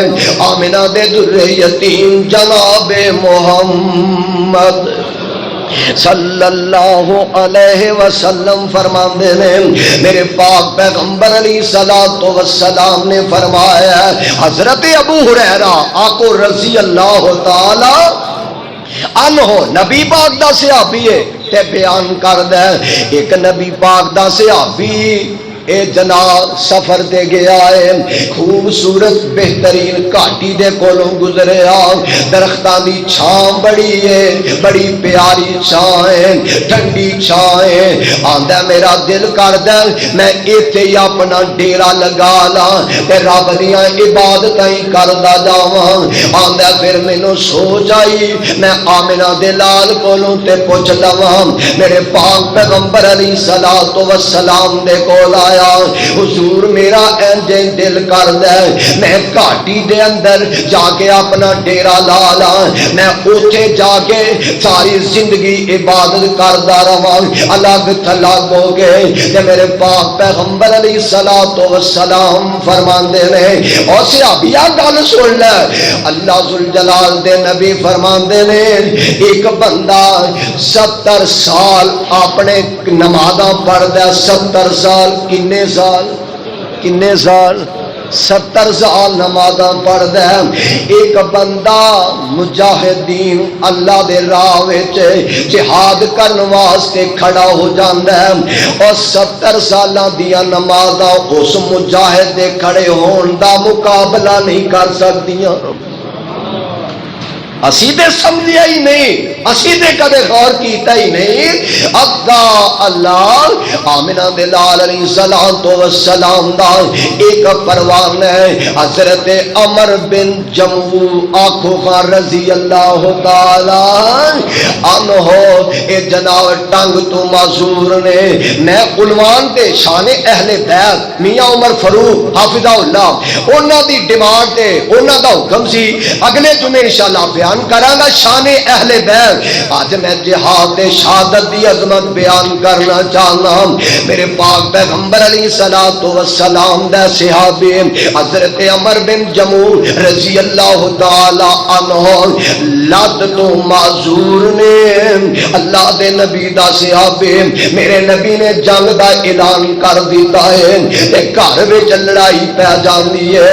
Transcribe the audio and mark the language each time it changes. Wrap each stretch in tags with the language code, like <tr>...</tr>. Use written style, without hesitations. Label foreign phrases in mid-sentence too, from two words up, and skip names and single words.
<pa>آمنہ دے در یتیم جناب محمد</pa> <ar>صلی اللہ علیہ وسلم</ar> <pa>فرماندے نے میرے پاک پیغمبر</pa> <ar>علیہ الصلوۃ والسلام</ar> <pa>نے فرمایا حضرت ابو ہریرہ آقا</pa> <ar>رضی اللہ تعالی</ar> <pa>عنہ نبی پاک دا صحابی ہے تے بیان کردا ہے ایک نبی پاک دا صحابی اے جناب سفر دے گیا ہے خوبصورت بہترین گھاٹی دے کولوں گزریا درختاں دی چھاں بڑی ہے بڑی پیاری چھاں ہے ٹھنڈی چھاں ہے. آندا میرا دل کردا میں ایتھے ہی اپنا ڈیرا لگا لاں تے رب دیاں عبادتاں ہی کردا جاواں. آندا پھر مینوں سوچ آئی میں آمنہ دے لال کولوں تے پوچھ لواں میرے پاک پیغمبر</pa> <ar>علیہ الصلوۃ والسلام</ar> <pa>دے کول آیا فرمایا حضور میرا انج دل کردا ہے میں گھاٹی دے اندر جا کے اپنا ڈیرا لا لا، میں اوتھے جا کے ساری زندگی عبادت کردا رہواں، الگ تھلگ ہو گئے۔ تے میرے پاک پیغمبر</pa> <ar>علیہ الصلوۃ والسلام</ar> <pa>فرماندے نے اور صحابیہ گل سن لے، اللہ ذوالجلال دے نبی فرماندے نے ایک بندہ 70 سال اپنے نمازاں پڑھدا، 70 سال کنے سال 70 سال نمازاں پڑھدا ہے۔ ایک بندہ مجاہدین اللہ دے راہ وچ جہاد کرن واسطے کھڑا ہو جاندا ہے اور 70 سالاں دیاں نمازاں اس مجاہد دے کھڑے ہون دا مقابلہ نہیں کر سکدیاں۔ اسی تے سمجھیا ہی نہیں، اسی تے کدے غور کیتا ہی نہیں۔ اللہ آمنہ دے لال</pa> <ar>علیہ السلام</ar> <pa>دا ایک پروان ہے حضرت عمر بن جموع آنکھوں کا</pa> <ar>رضی اللہ تعالی عنہ،</ar> <pa>اے جناب ٹنگ تو معذور نے۔ میں عنوان تے شان اہل بیت میاں عمر فاروق</pa> <ar>حافظہ اللہ</ar> <pa>انہاں دی ڈیمانڈ تے انہاں دا حکم سی اگلے جمعے انشاءاللہ بیان کراں گا شان اہل بیت۔ آج میں جہاد شہادت دی عظمت بیان کرنا چاہنا۔ میرے پاک پیغمبر</pa> <ar>علیہ الصلوۃ والسلام</ar> <pa>دے صحابی حضرت عمر بن جموع</pa> <ar>رضی اللہ تعالی عنہ</ar> <pa>لد تو معذور نے، اللہ دے نبی دا صحابی، میرے نبی نے جنگ دا اعلان کر دیتا ہے تے گھر وچ لڑائی پہ جاندی ہے۔</pa>